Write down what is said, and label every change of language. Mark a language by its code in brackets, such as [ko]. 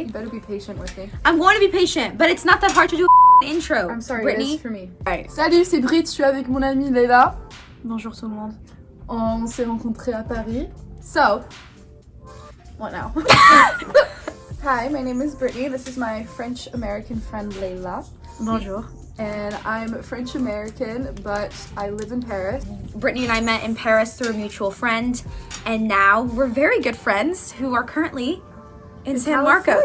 [en] You better be patient with me. I'm going to be patient, but it's not that hard to do intro. I'm sorry, Brittany. it is for me. Alright. [fr] Salut, c'est Brit, je suis avec mon amie Layla. Bonjour tout le monde. On s'est rencontrés à Paris. [en] So, what now? Hi, my name is Brittany. This is my French-American friend Layla. [fr] Bonjour. [en] And I'm French-American, but I live in Paris. Brittany and I met in Paris through a mutual friend, and now we're very good friends who are currently in San Marco.